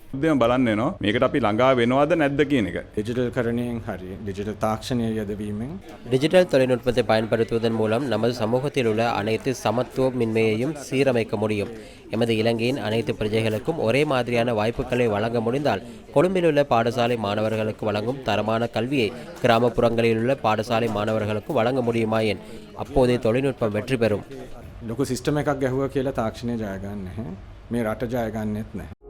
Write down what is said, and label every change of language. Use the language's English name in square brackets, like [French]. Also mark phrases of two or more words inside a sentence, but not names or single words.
[Tamil] டிஜிட்டல் தொழில்நுட்பத்தை பயன்படுத்துவதன் மூலம் நமது சமூகத்தில் உள்ள அனைத்து சமத்துவமின்மையையும் சீரமைக்க முடியும். எமது இலங்கையின் அனைத்து பிரஜைகளுக்கும் ஒரே மாதிரியான வாய்ப்புகளை வழங்க முடிந்தால் கொழும்பில் உள்ள பாடசாலை மாணவர்களுக்கு வழங்கும் தரமான கல்வியை கிராமப்புறங்களில் உள்ள பாடசாலை மாணவர்களுக்கு வழங்க முடியுமாயின் அப்போதே தொழில்நுட்பம் வெற்றி பெறும். [Sinhala] ලොකු සිස්ටම් එකක් ගැහුවා කියලා තාක්ෂණය ජය ගන්න නැහැ. මේ රට ජය ගන්නෙත් නැහැ.